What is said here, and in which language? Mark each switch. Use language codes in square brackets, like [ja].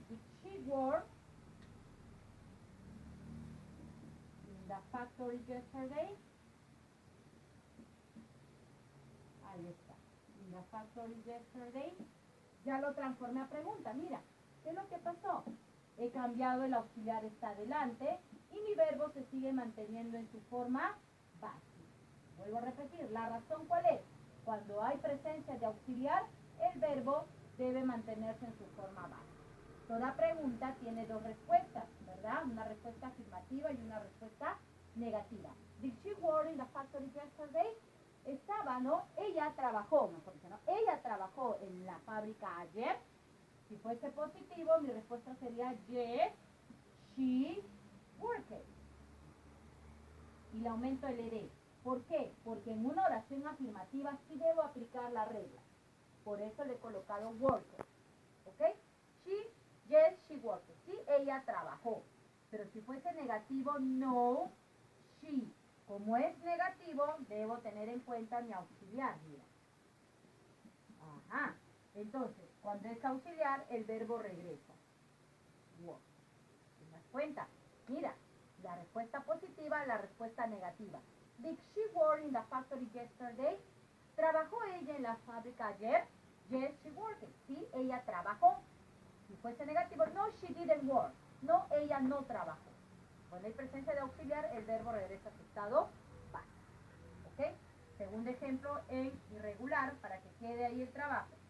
[en] Did she work in the factory yesterday? Ahí está. In the factory yesterday. [es] Ya lo transformé a pregunta. Mira, ¿qué es lo que pasó? He cambiado, el auxiliar está adelante y mi verbo se sigue manteniendo en su forma base. Vuelvo a repetir, ¿la razón cuál es? Cuando hay presencia de auxiliar, el verbo debe mantenerse en su forma base. Toda pregunta tiene dos respuestas, ¿verdad? Una respuesta afirmativa y una respuesta negativa. [en] Did she work in the factory yesterday? [es] Estaba, ¿no? Ella trabajó, mejor dicho, ¿no? Ella trabajó en la fábrica ayer. Si fuese positivo, mi respuesta sería [en] yes, she worked. [es] Y le aumento el ed. ¿Por qué? Porque en una oración afirmativa sí debo aplicar la regla. Por eso le he colocado [en] worked. [es] ¿Ok? [en] Yes, she worked. [es] Sí, ella trabajó. Pero si fuese negativo, [en] no, she. [es] Como es negativo, debo tener en cuenta mi auxiliar, mira. Ajá. Entonces, cuando es auxiliar, el verbo regresa. Work. ¿Te das cuenta? Mira, la respuesta positiva, la respuesta negativa. [en] Did she work in the factory yesterday? [es] ¿Trabajó ella en la fábrica ayer? [en] Yes, she worked. [es] Sí, ella trabajó. Si fuese negativo, [en] no, she didn't work. [es] No, ella no trabajó. Cuando hay presencia de auxiliar, el verbo regresa a su estado base. ¿Ok? Segundo ejemplo en irregular, para que quede ahí el trabajo.